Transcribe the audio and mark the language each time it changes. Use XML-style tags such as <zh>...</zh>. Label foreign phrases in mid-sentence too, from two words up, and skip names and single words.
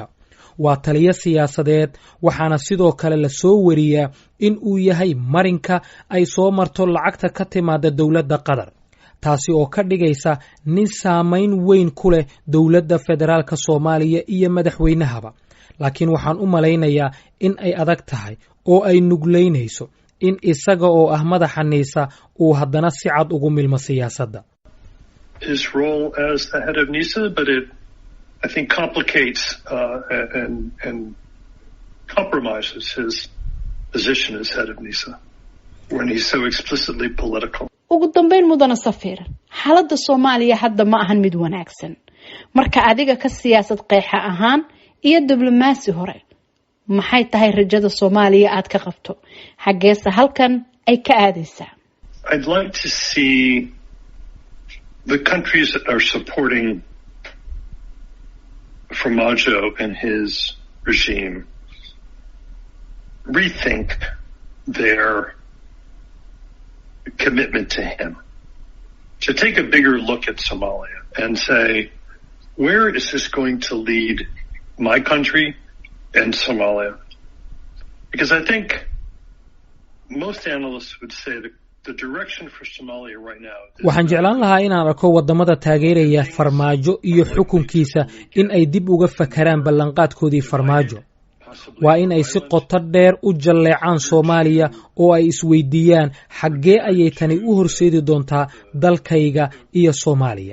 <so>waa taliyo siyaasadeed, waxaana sidoo kale la soo wariyaa in uu yahay marinka ay soo marto lacagta ka timaada dowladda Qatar, taasi oo ka dhigaysa nin saamayn weyn ku leh dowladda federaalka Soomaaliya iyo madaxweynahaba. laakiin waxaan u malaynayaa in ay adag tahay oo ay nuglaynayso in isaga oo ah madaxa niisa uu haddana si cad ugu milmo siyaasadda.</so> <en>His role as the head of NISA, but it, I think, complicates and compromises his position as head of NISA when he's so explicitly political.</en> <so>ugu dambeyn mudana Safiir, xaaladda Soomaaliya hadda ma ahan mid wanaagsan. marka adiga ka siyaasad qeexa ahaan iyo diblomaasi hore, maxay tahay rajada Soomaaliya aad ka qabto? xageesa halkan ay ka aadaysaa?</so> <en>I'd like to see the countries that are supporting Farmajo and his regime rethink their commitment to him, to take a bigger look at Somalia and say, where is this going to lead my country and Somalia? Because I think most analysts would say that the direction for Somalia right now.</en> <so>waxaan jeclaan lahaa inaan arko wadamada taageeraya Farmaajo iyo xukunkiisa in ay dib uga fakaraan ballanqaadkoodii Farmaajo. waa in ay si qoto dheer u jalleecaan Soomaaliya oo ay isweydiiyaan xaggee ayay tani u horseedi doontaa dalkayga iyo Soomaaliya.</so>